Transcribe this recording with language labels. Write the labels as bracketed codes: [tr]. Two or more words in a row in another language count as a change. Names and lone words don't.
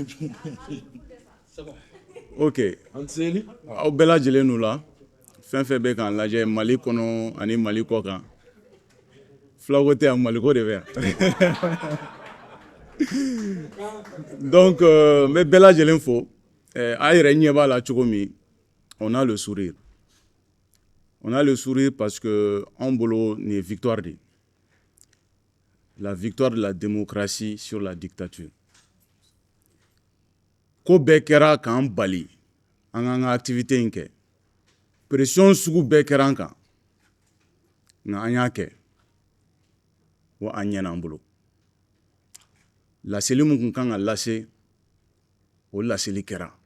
[bm] Ok aw bɛɛ lajɛlen n'u la fɛn fɛn bɛ k'an lajɛ Mali kɔnɔ ani Mali kɔ kan filako tɛ yan Maliko de bɛ yan donc n bɛ bɛɛ lajɛlen fo a yɛrɛ ɲɛ b'a la cogo min [fr] on a le sourire parce que [bm] anw bolo nin ye victoire de ye [fr] la victoire de la démocratie sur la dictature [bm] ko bɛɛ kɛra k'an bali an k'an ka activité in kɛ pression sugu bɛɛ kɛra an kan nka an y'a kɛ wa an ɲɛna an bolo laseli min kun kan ka lase o laseli kɛra